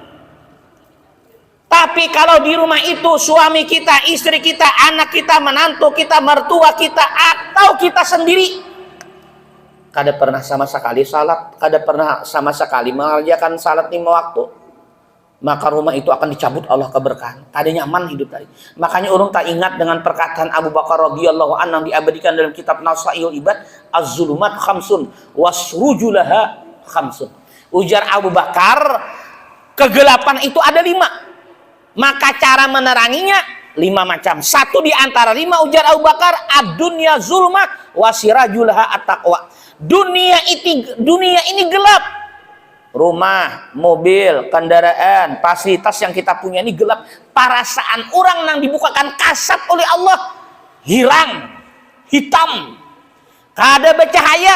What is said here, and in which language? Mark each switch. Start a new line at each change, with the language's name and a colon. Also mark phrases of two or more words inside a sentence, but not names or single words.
Indonesian: Tapi kalau di rumah itu suami kita, istri kita, anak kita, menantu kita, mertua kita, atau kita sendiri kada pernah sama sekali salat, kada pernah sama sekali mengerjakan salat 5 waktu, maka rumah itu akan dicabut Allah keberkahan. Kada nyaman hidup tadi. Makanya orang tak ingat dengan perkataan Abu Bakar
Arabic: رضي الله عنه
Indonesian: yang diabadikan dalam kitab Nasaihul Ibad,
Arabic: الظلمات خمس وسرجها خمس.
Banjar: Ujar Abu Bakar, kegelapan itu ada 5.
Indonesian: Maka cara meneranginya 5 macam. Satu di antara 5, ujar Abu Bakar,
Arabic: الدنيا ظلمة وسراجها التقوى.
Indonesian: Dunia ini gelap. Rumah, mobil, kendaraan, fasilitas yang kita punya ini gelap. Perasaan orang yang dibukakan kasat oleh Allah hilang, hitam, kada bercahaya.